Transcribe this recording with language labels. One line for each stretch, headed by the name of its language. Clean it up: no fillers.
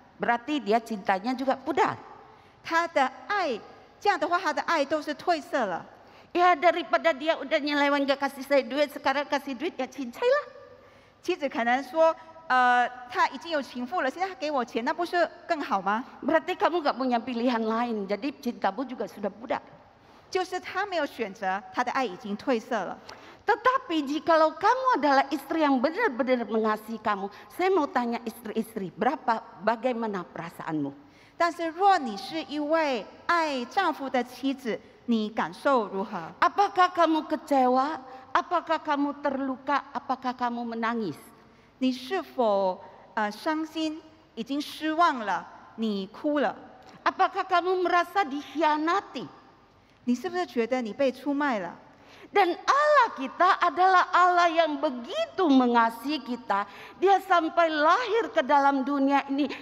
Indonesian: Berarti dia cintanya juga pudar.
Chinese: 他的爱，这样的话，他的爱都是褪色了。
Indonesian: Ya daripada dia udah nyeleweng gak kasih saya duit, sekarang kasih duit ya cincailah.
Chinese: 妻子可能说，他已经有情妇了，现在他给我钱，那不是更好吗？
Indonesian: Berarti kamu gak punya pilihan lain, jadi cintamu juga sudah pudar.
Chinese: 就是他没有选择，他的爱已经褪色了。
Indonesian: Tetapi jikalau kamu adalah istri yang benar-benar mengasihi kamu, saya mau tanya istri-istri, bagaimana perasaanmu?
Chinese: 但是若你是一位爱丈夫的妻子，你感受如何？
Indonesian: Apakah kamu kecewa? Apakah kamu terluka? Apakah kamu menangis?
Chinese: 你是否伤心，已经失望了，你哭了？
Indonesian: Apakah kamu merasa dikhianati?
Chinese: 你是不是觉得你被出卖了？
Indonesian: Dan Allah kita adalah Allah yang begitu mengasihi kita. Dia sampai lahir ke dalam dunia ini.